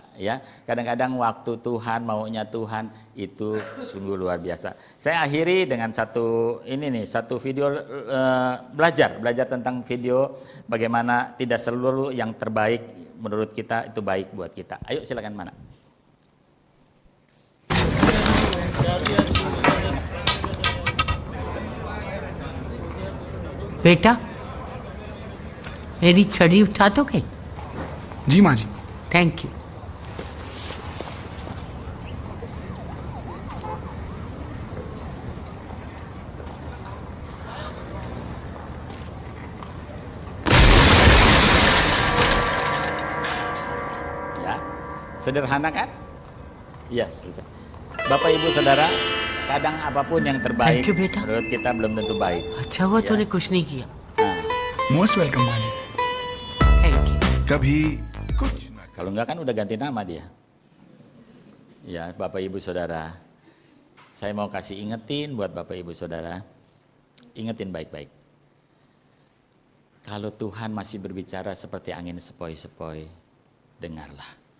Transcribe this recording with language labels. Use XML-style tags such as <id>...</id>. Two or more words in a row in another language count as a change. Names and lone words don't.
<id>Ya, kadang-kadang waktu Tuhan, maunya Tuhan itu sungguh luar biasa. Saya akhiri dengan satu video belajar tentang video bagaimana tidak seluruh yang terbaik menurut kita itu baik buat kita. Ayo silakan mana.</id> <hi>बेटा मेरी छड़ी उठा दोगे? जी माँ जी।</hi> <en>thank you.</en> <id>Ya, sederhana kan? Iya, selesai. Bapak Ibu Saudara, kadang apapun yang terbaik</id> <en>Thank you, beta.</en> <id>menurut kita belum tentu baik.</id> <hi>अच्छा हुआ</hi> <id>Ya.</id> <hi>तूने कुछ नहीं किया।</hi> <en>मोस्ट वेलकम</en> <hi>माँ जी।</hi> <en>thank you.</en> <hi>कभी कुछ ना</hi> <id>Kalau enggak kan udah ganti nama dia. Ya, Bapak Ibu Saudara, saya mau kasih ingetin buat Bapak Ibu Saudara, ingetin baik-baik. Kalau Tuhan masih berbicara seperti angin sepoi-sepoi, dengarlah.</id>